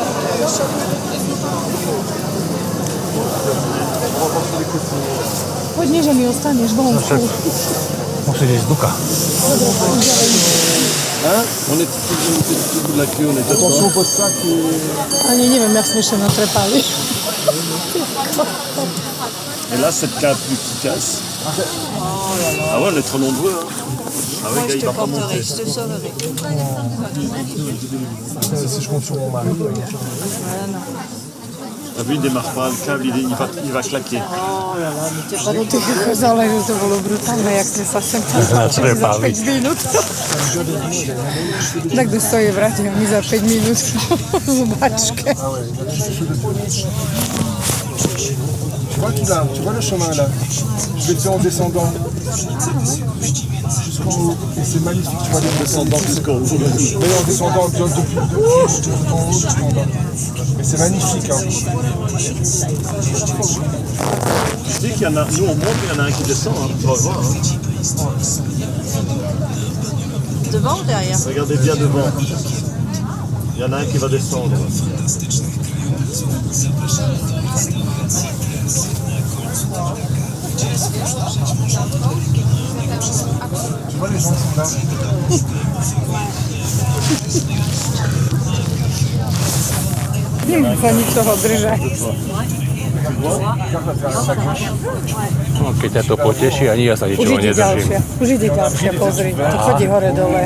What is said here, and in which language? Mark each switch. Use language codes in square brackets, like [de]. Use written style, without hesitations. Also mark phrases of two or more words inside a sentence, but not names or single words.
[sk] Poď, nie, že mi ostaneš vonku. Musíš ísť z Duka. Ani neviem, jak sme ešte natrepali. [fr] Et là, cette cave qui casse. Ah ouais, on est trop nombreux. Hein. Ah ouais, gars, il va pas monter. Je te sauverai. Si je compte sur mon mari. T'as vu, il démarre pas, le câble, il va claquer. [sk] Lebo ty ukázala, že to bolo brutálne, jak sme sa sem natrepali za 5 minút. Tak to stojí v rade, my za 5 minút v bačke. [fr] Tu vois le chemin là? Je vais te faire en descendant. Jusqu'en haut. Et c'est magnifique, tu vois, les descendants jusqu'en haut. Mais en descendant depuis en haut jusqu'en bas. Mais c'est magnifique, hein. Tu sais qu'il y en a, nous on monte, il y en a un qui descend, hein. Tu vas voir. Hein. Devant ou derrière? Regardez bien devant. Il y en a un qui va descendre. Tu vois, les gens sont là. [sk] Pani toho držať. No, keď ťa to poteší, ani ja sa ničoho nedržím. Už ide ďalšia, pozri. To chodí hore-dole.